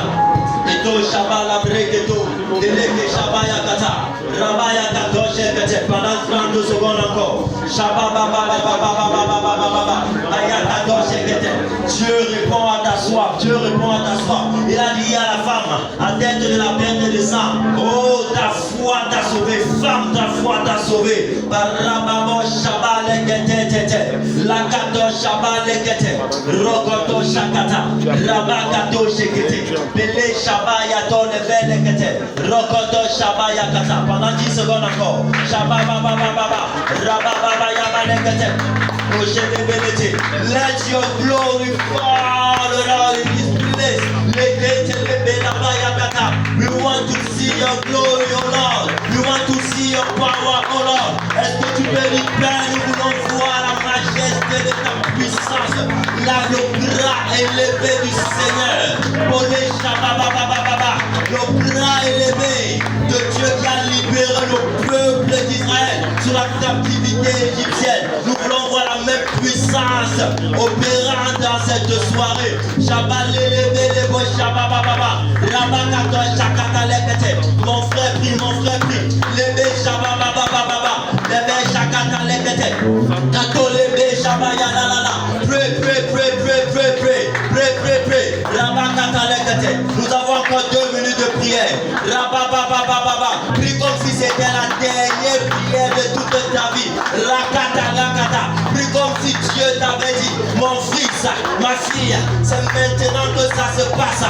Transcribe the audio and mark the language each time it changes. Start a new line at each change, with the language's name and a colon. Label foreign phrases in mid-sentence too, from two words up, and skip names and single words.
French: Kedo, Shabbat, la Brekedo. Deleke Shabaya Kata, Rabaya Kato Shekete, pendant 32 secondes encore. Shababa Baba Baba Baba Baba Baba Ayakato Shekete. Dieu répond à ta soif, Dieu répond à ta soif. Il a dit à la femme, à tête de la perte de sang, oh ta foi t'a sauvé, femme ta foi t'a sauvé. Barababo Shabale Kete, Lakato Shabale Kete, Rokoto Shakata, Rabakato Shekete, Bele Shabaya Tone Bele Kete. Rokoto Shabaya Kata. Pendant 10 secondes encore. Shababa Baba Baba. Rababa Yabalekete.
English: Let your glory fall, Lord, in this place. We want to see your glory, oh Lord. We want to see your power, oh Lord.
French: Est-ce que tu peux lui plaire? Nous voulons voir la majesté de ta puissance. Là, le bras élevé du Seigneur. Bolé Shababa Baba Baba. Le bras élevé de Dieu qui a libéré le peuple d'Israël sur la captivité égyptienne. Nous voulons voir la même puissance opérant dans cette soirée. Shabbat l'élevé, les beaux Shababa Baba. Rabakato Shakata Lekete. Mon frère prie. L'élevé Shababa Baba Baba. L'élevé Shakata Lekete. Kato l'élevé Shabaya la la la. Pray. Rabakata Lekete. Nous avons encore 2 minutes de prière. Rabababababa. Prie comme si c'était la dernière prière de toute ta vie. Rakata. Prie comme si Dieu t'avait dit, mon fils, ma fille, c'est maintenant que ça se passe.